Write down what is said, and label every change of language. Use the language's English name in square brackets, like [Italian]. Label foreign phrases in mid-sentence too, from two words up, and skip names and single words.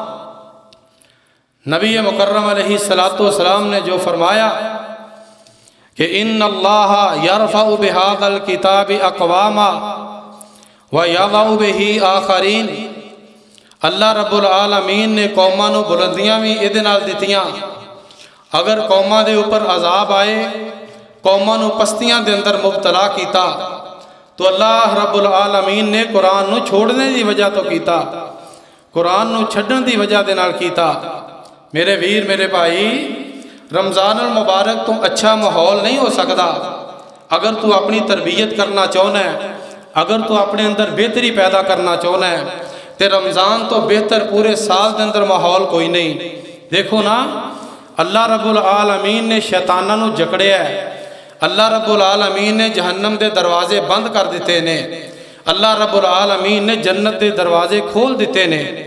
[Punjabi] نبی مکرم علیہ السلام نے جو فرمایا کہ [Arabic] ان اللہ یرفع بہذا الکتاب اقواما ویضع بہ آخرین، [Punjabi] اللہ رب العالمین نے قوماں نو بلندیاں بھی ادھے نال دتیاں. اگر قوماں دے اوپر عذاب آئے، قوماں نو پستیاں دے اندر مبتلا کیتا تو اللہ رب العالمین نے قرآن نو چھوڑنے دی وجہ تو کیتا، قرآن نو چھڈن دی وجہ دے نال کیتا. میرے ویر میرے بھائی، رمضان المبارک تو اچھا ماحول نہیں ہو سکتا اگر تو اپنی تربیت کرنا چاہنا ہے، اگر تو اپنے اندر بہتری پیدا کرنا چاہنا ہے تے رمضان تو بہتر پورے سال دے اندر ماحول کوئی نہیں. دیکھو نا، اللہ رب العالمین نے شیطانہ نو جکڑیا ہے، اللہ رب العالمین نے جہنم دے دروازے بند کر دیتے نے، اللہ رب العالمین نے جنت دے دروازے کھول دیتے نے.